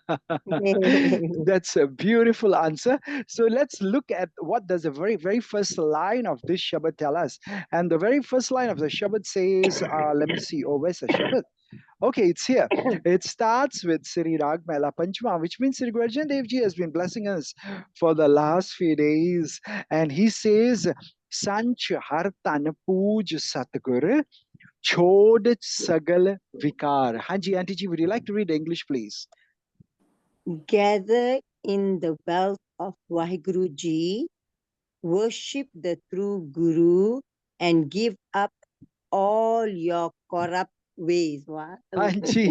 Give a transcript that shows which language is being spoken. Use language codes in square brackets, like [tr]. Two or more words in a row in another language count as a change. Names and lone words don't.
[en] That's a beautiful answer. So let's look at what does the very first line of this Shabad tell us. And the very first line of the Shabad says, let me see, oh, where's the Shabad? Okay, it's here. It starts with Sri Rag Mela Panchma, which means Sri Guru Arjan Dev Ji has been blessing us for the last few days. And he says, [pa] ਸੰਚਿ ਹਰਿ ਤਨੁ ਪੂਜਿ ਸਤਿਗੁਰੁ ਛੋਡਿ ਸਗਲ ਵਿਕਾਰ. [en] Hanji, Auntie Ji, would you like to read English, please? Gather in the wealth of Waheguru Ji, worship the true Guru, and give up all your corrupt ways. What? Hanji.